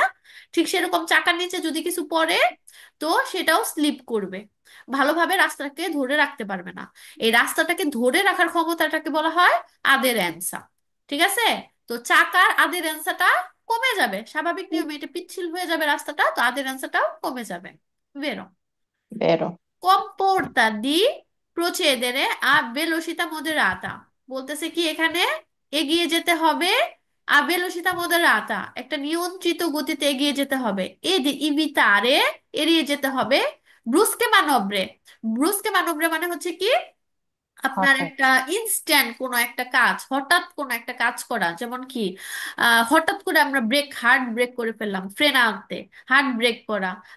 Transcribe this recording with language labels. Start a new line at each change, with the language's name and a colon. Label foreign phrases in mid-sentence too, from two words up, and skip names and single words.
Bangla: ঠিক সেরকম চাকার নিচে যদি কিছু পড়ে তো সেটাও স্লিপ করবে, ভালোভাবে রাস্তাকে ধরে রাখতে পারবে না। এই রাস্তাটাকে ধরে রাখার ক্ষমতাটাকে বলা হয় আদেরেন্সা। ঠিক আছে, তো চাকার আদেরেন্সাটা কমে যাবে, স্বাভাবিক নিয়মে এটা পিচ্ছিল হয়ে যাবে রাস্তাটা, তো আদেরেন্সাটাও কমে যাবে। বেরো। vero,
Italian: comporta di procedere a velocità moderata,
Bangla: বলতেছে কি এখানে এগিয়ে যেতে হবে
Italian: a velocità moderata,
Bangla: একটা নিয়ন্ত্রিত গতিতে এগিয়ে যেতে হবে।
Italian: e di evitare,
Bangla: এড়িয়ে যেতে হবে
Italian: brusche manovre. brusche manovre
Bangla: মানে হচ্ছে কি আপনার হঠাৎ, একটা ইনস্ট্যান্ট কোনো একটা কাজ, হঠাৎ কোনো একটা কাজ করা, যেমন কি হঠাৎ করে আমরা হার্ড ব্রেক করে ফেললাম, ফ্রেনাতে হার্ড ব্রেক করা।